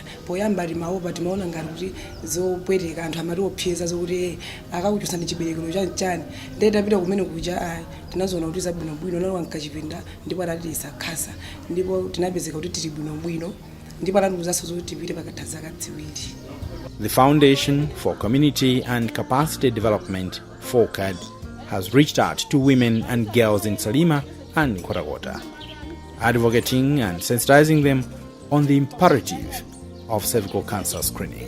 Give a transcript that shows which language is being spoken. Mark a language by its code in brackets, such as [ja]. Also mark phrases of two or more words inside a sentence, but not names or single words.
[ny] Poyamba timaopa timaona ngati kuti zopweteka anthu amati opseza zokuti akakuchosa ndi chiberekero chani, ndiye tapita kumene kuja ayi tinazoona kuti zabwinobwino nalo ankachipinda ndipo atatiyesa cancer, ndipo tinapezeka kuti tili bwinobwino, ndipo anatiuzanso zoti tipite pakatha zaka ziwiri. [en] The Foundation for Community and Capacity Development, FOCCAD, has reached out to women and girls in Salima and Nkhotakota, advocating and sensitizing them on the imperative of cervical cancer screening.